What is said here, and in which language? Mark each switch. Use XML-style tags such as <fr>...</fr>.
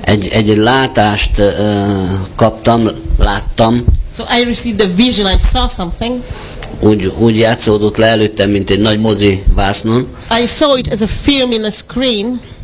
<hu>egy látást kaptam, láttam.</hu> <en>So I received a vision, I saw something.</en> <hu>Úgy játszódott le előttem, mint egy nagy mozi vásznon.</hu> <en>I saw it as a film in a screen.</en>